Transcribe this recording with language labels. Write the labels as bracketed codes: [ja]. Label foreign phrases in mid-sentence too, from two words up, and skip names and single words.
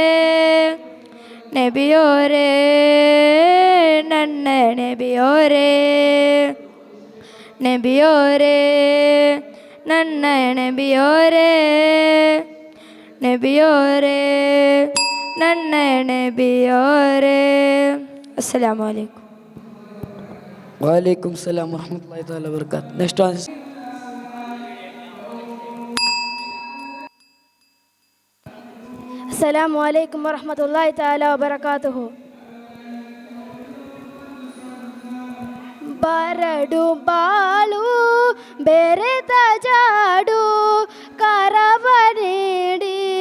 [kn] ನೆಬಿಯೋರೇ ನನ್ನ ನೆಬಿಯೋರೇ ನೆಬಿಯೋರೇ ನನ್ನ ನೆಬಿಯೋರೇ ನೆಬಿಯೋರೇ ನನ್ನ ನೆಬಿಯೋರೇ. [ar] السلام عليكم. وعليكم السلام ورحمة الله تعالى وبركاته. [en] Next one. [ar] السلام عليكم ورحمة الله تعالى وبركاته. [kn] ಬರಡು ಬಾಳು ಬೆರೆತ ಜಾಡು ಕರವ ನೀಡಿ